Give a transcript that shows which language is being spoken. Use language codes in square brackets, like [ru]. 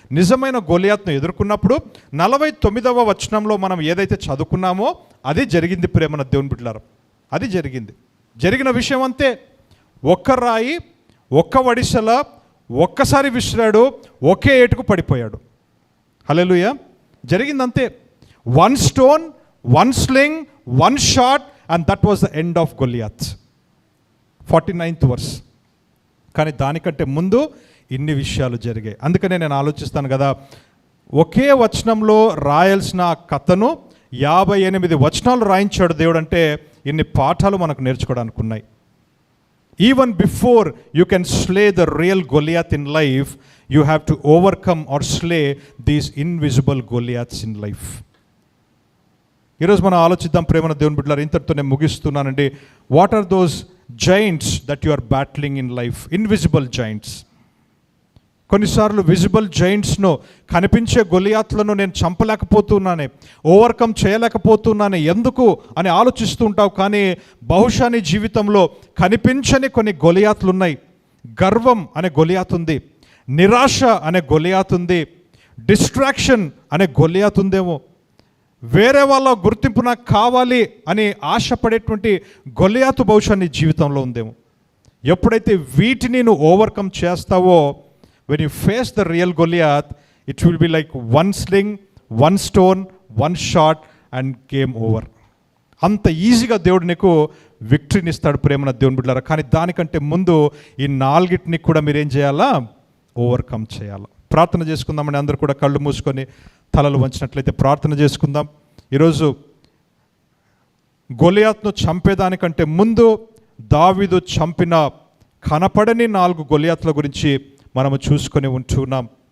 [te] నిజమైన గొలియాత్ను ఎదుర్కొన్నప్పుడు 49వ వచనంలో మనం ఏదైతే చదువుకున్నామో అది జరిగింది. ప్రేమన దేవుని బిడ్డలారా, అది జరిగింది. జరిగిన విషయం అంతే. ఒక్క రాయి, ఒక్క వడిసెల, ఒక్కసారి విసిరాడు, ఒకే ఏటుకు పడిపోయాడు. హల్లెలూయా. జరిగిందంతే. [en] 1 stone, 1 sling, 1 shot, and that was the end of Goliath. [te] 49th verse. కానీ దానికంటే ముందు ఇన్ని విషయాలు జరిగాయి. అందుకనే నేను ఆలోచిస్తాను కదా, ఒకే వచనంలో రాయాల్సిన కథను 58 వచనాలు రాయించాడు దేవుడు. అంటే ఇన్ని పాఠాలు మనకు నేర్చుకోవడానికి ఉన్నాయి. [en] Even before you can slay the real Goliath in life, you have to overcome or slay these invisible Goliaths in life. [te] ఈరోజు మనం ఆలోచిద్దాం ప్రేమన దేవుని బిడ్డలారా. ఇంతటితో నేను ముగిస్తున్నానండి. [en] What are those giants that you are battling in life? Invisible giants. [te] కొన్నిసార్లు visible జైంట్స్ను, కనిపించే గొలియాత్లను నేను చంపలేకపోతున్నానే, ఓవర్కమ్ చేయలేకపోతున్నానే, ఎందుకు అని ఆలోచిస్తూ ఉంటావు. కానీ బహుశా నీ జీవితంలో కనిపించని కొన్ని గొలియాత్లు ఉన్నాయి. గర్వం అనే గొలియాత్ ఉంది, నిరాశ అనే గొలియాత్ ఉంది, డిస్ట్రాక్షన్ అనే గొలియాత్ ఉందేమో, వేరే వాళ్ళ గుర్తింపు నాకు కావాలి అని ఆశపడేటువంటి గొలియాతు బహుశా నీ జీవితంలో ఉందేమో. ఎప్పుడైతే వీటిని నువ్వు ఓవర్కమ్ చేస్తావో, [en] when you face the real Goliath, it will be like 1 sling, 1 stone, 1 shot and game over. [te] అంత ఈజీగా దేవుడు నీకు విక్టరీని ఇస్తాడు ప్రేమన దేవుని బిడ్డలారా. కానీ దానికంటే ముందు ఈ 4టిని కూడా మీరేం చేయాలా? ఓవర్కమ్ చేయాలా. ప్రార్థన చేసుకుందామని అందరూ కూడా కళ్ళు మూసుకొని తలలు వంచినట్లయితే ప్రార్థన చేసుకుందాం. ఈరోజు గొలియాత్ను చంపేదానికంటే ముందు దావీదు చంపిన కనపడని 4 గొలియాత్ల గురించి మనము చూసుకొని ఉంటున్నాం.